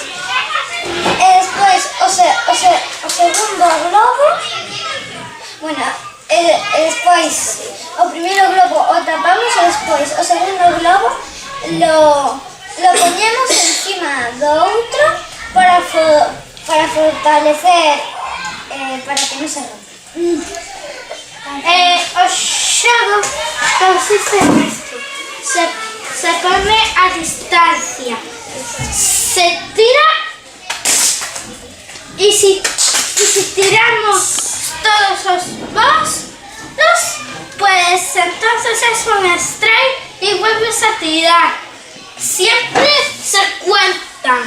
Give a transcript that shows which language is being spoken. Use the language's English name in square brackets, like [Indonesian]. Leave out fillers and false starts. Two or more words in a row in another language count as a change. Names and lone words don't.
[Galician] E despois o segundo globo, e despois o primeiro globo o tapamos e despois o segundo globo lo poñemos encima do outro para fortalecer, para que non se rompa. O xogo consiste nisto. [Spanish] Se pone a distancia, se tira y si tiramos todos los bolos, pues entonces es un strike y vuelves a tirar. Siempre se cuentan.